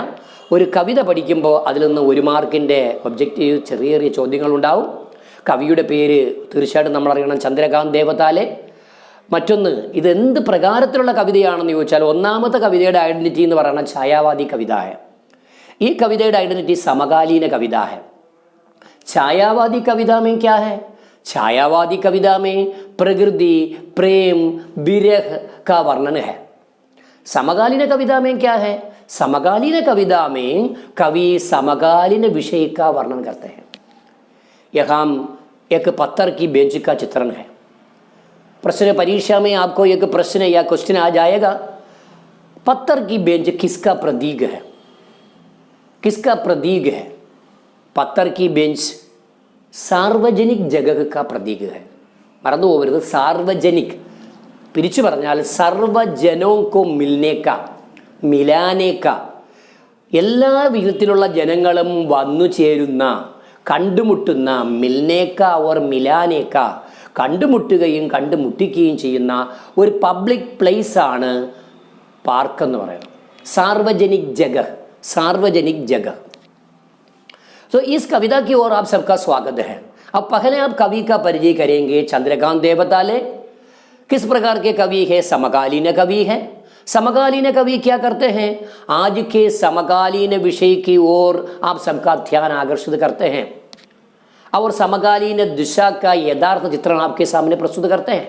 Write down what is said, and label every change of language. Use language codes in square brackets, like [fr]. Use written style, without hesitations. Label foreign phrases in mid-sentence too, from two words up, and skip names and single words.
[ml] ഒരു കവിത പഠിക്കുമ്പോൾ അതിൽ നിന്ന് 1 മാർക്കിൻ്റെ ഒബ്ജക്റ്റീവ് ചെറിയ ചെറിയ ചോദ്യങ്ങളുണ്ടാവും. കവിയുടെ പേര് തീർച്ചയായിട്ടും നമ്മളറിയണം, ചന്ദ്രകാന്ത് ദേവതാലെ. മറ്റൊന്ന്, ഇതെന്ത് പ്രകാരത്തിലുള്ള കവിതയാണെന്ന് ചോദിച്ചാൽ ഒന്നാമത്തെ കവിതയുടെ ഐഡൻറ്റിറ്റി എന്ന് പറയുന്നത് [hi] छायावादी कविता. [ml] ഈ കവിതയുടെ ഐഡൻറ്റിറ്റി [hi] समकालीन कविता. छायावादी कविता में क्या है? छायावादी कविता में प्रकृति, प्रेम, विरह का वर्णन है. समकालीन कविता में क्या है? समकालीन कविता में कवि समकालीन विषय का वर्णन करते हैं. यहाँ एक पत्थर की बेंच का चित्रण है. प्रश्न परीक्षा में आपको एक प्रश्न या क्वेश्चन आ जाएगा, पत्थर की बेंच किसका प्रतीक है? किसका प्रतीक है? पत्थर की बेंच सार्वजनिक जगह का प्रतीक है. [ml] मरनु പോകരുത്, सार्वजनिक പിരിച്ചു പറഞ്ഞാൽ [hi] सर्वजनों को मिलने का, मिलाने का, [ml] എല്ലാ വിധത്തിലുള്ള ജനങ്ങളും വന്നു ചേരുന്ന, കണ്ടുമുട്ടുന്ന, [hi] मिलने का और मिलाने का, [ml] കണ്ടുമുട്ടുകയും കണ്ടുമുട്ടിക്കുകയും ചെയ്യുന്ന ഒരു [en] public place [ml] ആണ് പാർക്ക് എന്ന് പറയുന്നത്. [hi] सार्वजनिक जगह, सार्वजनिक जगह. तो इस कविता की ओर आप सबका स्वागत है. अब पहले आप कवि का परिचय करेंगे. चंद्रकांत देवताले किस प्रकार के कवि है? समकालीन कवि है. समकालीन कवि क्या करते हैं? आज के समकालीन विषय की ओर आप सबका ध्यान आकर्षित करते हैं और समकालीन दिशा का यथार्थ चित्रण आपके सामने प्रस्तुत करते हैं.